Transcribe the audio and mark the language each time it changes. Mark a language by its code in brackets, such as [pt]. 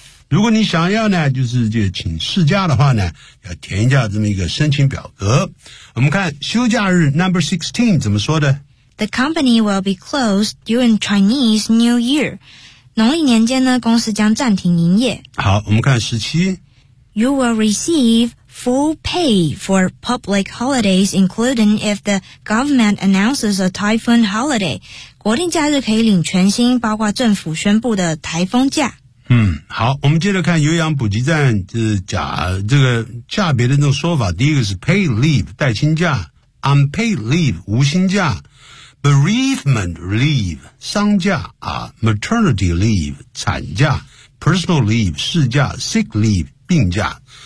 [zh] 如果你想要呢就是就请事假的话呢要填一下这么一个申请表格。我们看休假日 [en] Number 16, [zh] 怎么说的 [en] The company will be closed during Chinese New Year. [zh] 农历年间呢公司将暂停营业。好我们看17。 [en] You will receive full pay for public holidays, including if the government announces a typhoon holiday. [zh] 国定假日可以领全薪包括政府宣布的台风假。好我们接着看有氧补给站就是假这个假别的那种说法。第一个是 [en] pay leave, [zh] 带薪假。 [en] unpaid leave, [zh] 无薪假。 [en] bereavement leave, [zh] 丧假啊 [en] maternity leave, [zh] 产假 [en] personal leave, [zh] 事假 [en] sick leave, [zh] 病假。